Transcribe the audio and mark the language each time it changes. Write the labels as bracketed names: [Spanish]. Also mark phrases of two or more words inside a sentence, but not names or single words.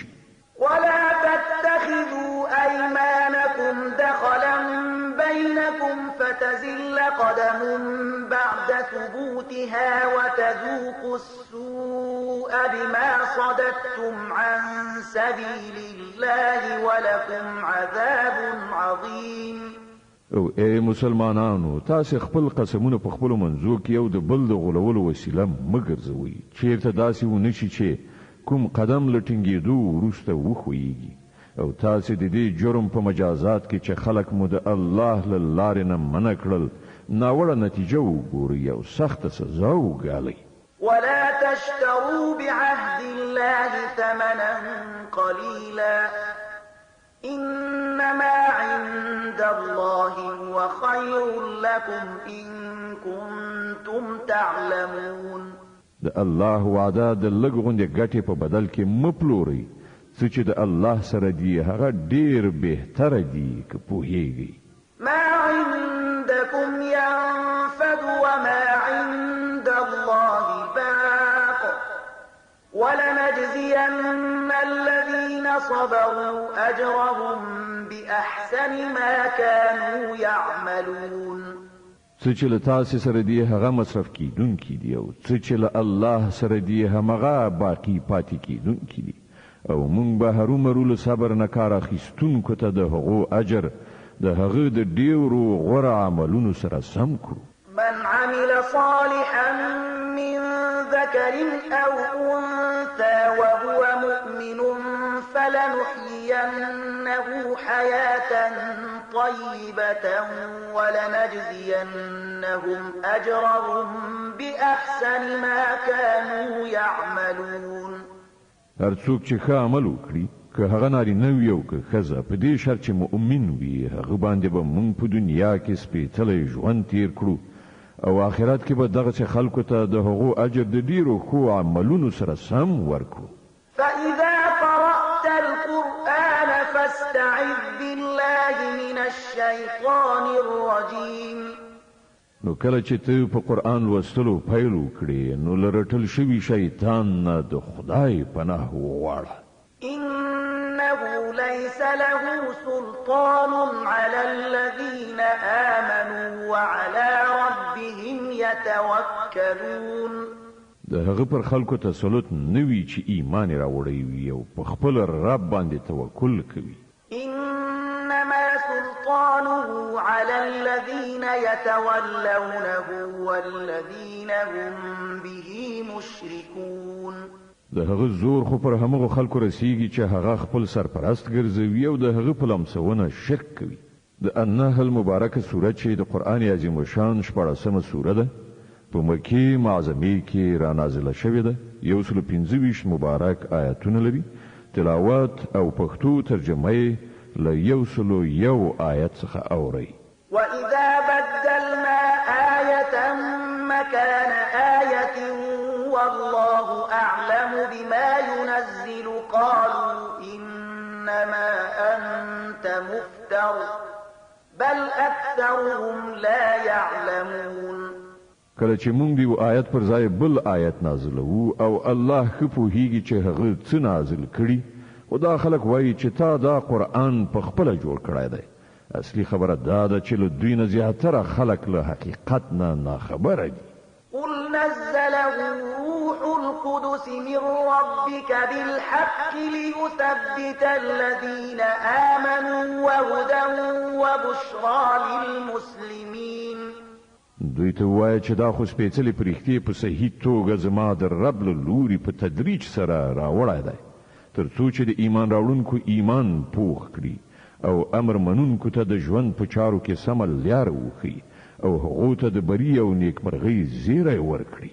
[Arabic] ولا تتخذوا أيمانكم دخلا بينكم فتزل قدم بعد ثبوتها وتذوقوا السوء بما صددتم عن سبيل الله ولكم عذاب عظيم [Pashto] او اے مسلمانانو تاسو خپل قسمونه په خپل منځو کې یو د بل د غولولو وسیله مګرځوي چیرته داسې ونشي چې کوم قدم لټینګېدو وروسته وخویږي او تاسو د دې جرم په مجازات کې چې خلق مو د الله له لارې نه منع کړل ناوړه نتیجه وګوري او سخته سزا وګالئ [Arabic] ولا تشتروا بعهد الله ثمنا قليلا إنما عند الله هو خير لكم إن كنتم تعلمون. [Pashto] د الله وعده د لږ غوندې ګټې په بدل کې مپلوري، څه چې د الله سره دی هغه ډیر بهتره دی که پوهیږي. [Arabic] ما عندكم ينفد وما عند الله باق ولنجزين الذين صبروا أجرهم بأحسن ما كانوا يعملون. [Pashto] څه چې له تاسې سره دی هغه مصرف کیدونکي دي او څه چې له الله سره دی همغه باقی پاتې کیدونکي دي، او مونږ به هرومرو له صبر نه کار اخیستونکو ته د هغو اجر د هغه د ډیرو غوره عملونو سره سم کړو. [Arabic] من عمل صالحا من ذكر أو أنثى وهو مؤمن فلنحيينه حياة طيبة ولنجزينهم أجرهم بأحسن ما كانوا يعملون. [Pashto] هر څوک چې ښه عمل وکړي، که هغه نارینه وي او که ښځه، په دې شرط چې مؤمن وي، هغه باندې به موږ په دنیا کې سپېڅلی ژوند تیر کړو او آخرت کې به دغسې خلکو ته د هغو اجر د ډیرو ښو عملونو سره سم ورکړو. [Arabic] فإذا قرأت القرآن فاستعذ بالله من الشيطان الرجيم. [Pashto] نو کله چې ته په قرآن لوستلو پیل وکړې، نو له رټل شوي شیطان نه د خدای پناه وغواړه. [Arabic] إنه ليس له سلطان على الذين آمنوا وعلى ربهم يتوكلون. [Pashto] د هغه پر خلکو تسلط نوي چې ایمان راوړی وي او په خپل رب باندې توکل کوي. [Arabic] إنما سلطانه على الذين يتولونه والذين هم به مشركون. [Pashto] د هغه زور خو پر همغه خلکو رسیږي چې هغه خپل سرپرست ګرځوي او د هغه په لمسونه شرک کوي. د النحل مبارکه سوره چې د قرآن عظیم شان 14مه سوره ده، په مکی معظمه کې را نازله شوې ده. 125 مبارک آیاتونه لري. تلاوت او پښتو ترجمه یې له 101 آیت څخه اوري. [Arabic] وإذا بدلنا آية مكان آية والله أعلم بما ينزل قالوا إنما أنت مفتر بل أكثرهم لا يعلمون. [Pashto] کله چې مونږ دی آیت پر ځای بل آیت نازلو او الله خو پوهیږي چې هغه څه نازل کړي، او دا خلک وایي چې تا دا قرآن په خپل جوړ کړی دی. اصلي خبره دا ده چې له دوی نه زیاتره خلک له حقیقت نه خبره دي. [Arabic] قل نزله روح القدس من ربك بالحق ليثبت الذين آمنوا وهدى وبشرى للمسلمين. [Pashto] دوی ته وایي چې دا خو سپېڅلې پرښتې په صحیح توګه زما د رب له لوري په تدریج سره راوړی دی، تر څو چې د ایمان راوړونکو ایمان پوخ کړي او امر منونکو ته د ژوند په چارو کې سمه لاره وښیي او هغو ته د بري او نیکمرغۍ زیری ورکړي.